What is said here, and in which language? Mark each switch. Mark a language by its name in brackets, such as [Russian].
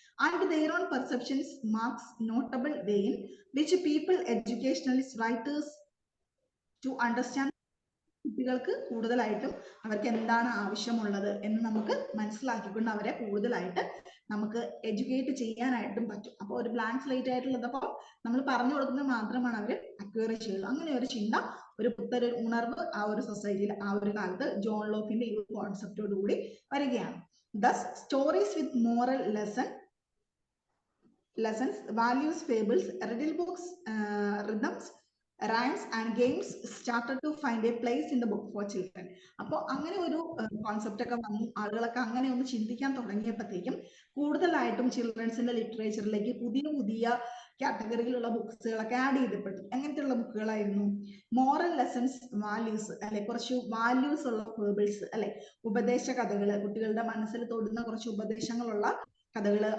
[English] and their own perceptions marks notable way in which people, educationalists, writers to understand [Malayalam] കുട്ടികൾക്ക് കൂടുതലായിട്ടും അവർക്ക് എന്താണ് ആവശ്യമുള്ളത് എന്ന് നമുക്ക് മനസ്സിലാക്കിക്കൊണ്ട് അവരെ കൂടുതലായിട്ട് നമുക്ക് എഡ്യൂക്കേറ്റ് ചെയ്യാനായിട്ടും പറ്റും. അപ്പോൾ ഒരു ബ്ലാങ്ക് സ്ലേറ്റ് ആയിട്ടുള്ളതപ്പോൾ നമ്മൾ പറഞ്ഞു കൊടുക്കുന്നത് മാത്രമാണ് അവർ അക്വയർ ചെയ്യുള്ളൂ. അങ്ങനെ ഒരു ചിന്ത, ഒരു പുത്തൻ ഉണർവ് ആ ഒരു സൊസൈറ്റിയിൽ ആ ഒരു കാലത്ത് ജോൺ ലോക്കിന്റെ ഈ ഒരു കോൺസെപ്റ്റോട് കൂടി വരികയാണ്. [English] Thus, stories with moral lessons, values, fables, riddle books, rhythms, rhymes and games started to find a place in the book for children. [Malayalam] അപ്പോൾ അങ്ങനെ ഒരു കോൺസെപ്റ്റ് ഒക്കെ വന്നു, ആളുകളൊക്കെ അങ്ങനെ ഒന്ന് ചിന്തിക്കാൻ തുടങ്ങിയപ്പോഴത്തേക്കും കൂടുതലായിട്ടും ചിൽഡ്രൻസിന്റെ ലിറ്ററേച്ചറിലേക്ക് പുതിയ പുതിയ കാറ്റഗറിയിലുള്ള ബുക്സുകളൊക്കെ ആഡ് ചെയ്തപ്പെട്ടു. എങ്ങനത്തെയുള്ള ബുക്കുകളായിരുന്നു? മോറൽ ലെസൺസ്, വാല്യൂസ് അല്ലെ, കുറച്ച് വാല്യൂസ് ഉള്ള ഫേബിൾസ് അല്ലെ, ഉപദേശ കഥകള്, കുട്ടികളുടെ മനസ്സിൽ തൊടുന്ന കുറച്ച് ഉപദേശങ്ങളുള്ള കഥകള്.